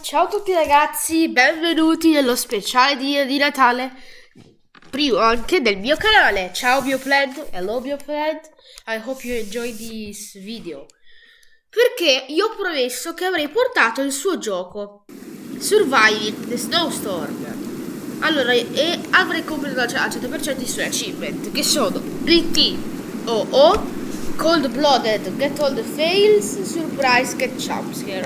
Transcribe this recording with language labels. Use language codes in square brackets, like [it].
[it] Ciao a tutti ragazzi, benvenuti nello speciale di Natale, primo anche del mio canale. [en] Ciao Bioplant, hello Bioplant, I hope you enjoy this video. [it] Perché io ho promesso che avrei portato il suo gioco, Surviving the Snowstorm. Allora, e avrei completato al 100% i suoi achievement, che sono BTOO, Cold Blooded, Get All the Fails, Surprise, Get Jumpscare.